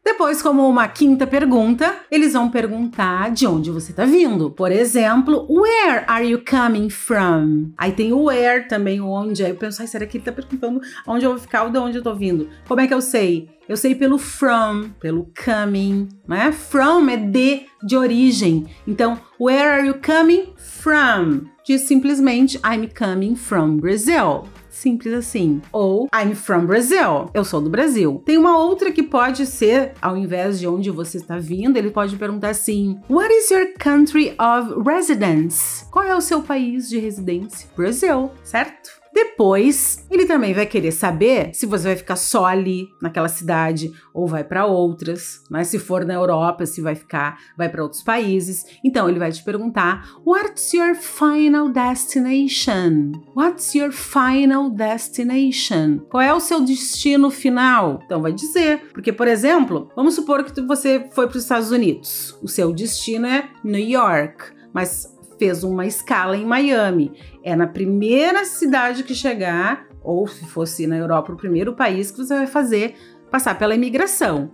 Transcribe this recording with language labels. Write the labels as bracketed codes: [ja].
[pt] Depois, como uma quinta pergunta, eles vão perguntar de onde você tá vindo. Por exemplo, [en] where are you coming from? [pt] Aí tem o where também, onde. Aí eu penso, será que ele tá perguntando onde eu vou ficar ou de onde eu tô vindo? Como é que eu sei? Eu sei pelo from, pelo coming, né? From é de origem. Então, [en] where are you coming from? [pt] Diz simplesmente, [en] I'm coming from Brazil. [pt] Simples assim. Ou, [en] I'm from Brazil. [pt] Eu sou do Brasil. Tem uma outra que pode ser, ao invés de onde você está vindo, ele pode perguntar assim, [en] what is your country of residence? [pt] Qual é o seu país de residência? Brasil, certo? Depois, ele também vai querer saber se você vai ficar só ali naquela cidade ou vai para outras, mas se for na Europa, se vai para outros países. Então ele vai te perguntar: [en] What's your final destination? What's your final destination? [pt] Qual é o seu destino final? Então vai dizer, porque por exemplo, vamos supor que você foi para os Estados Unidos. O seu destino é New York, mas fez uma escala em Miami. É na primeira cidade que chegar, ou se fosse na Europa, o primeiro país que você vai passar pela imigração.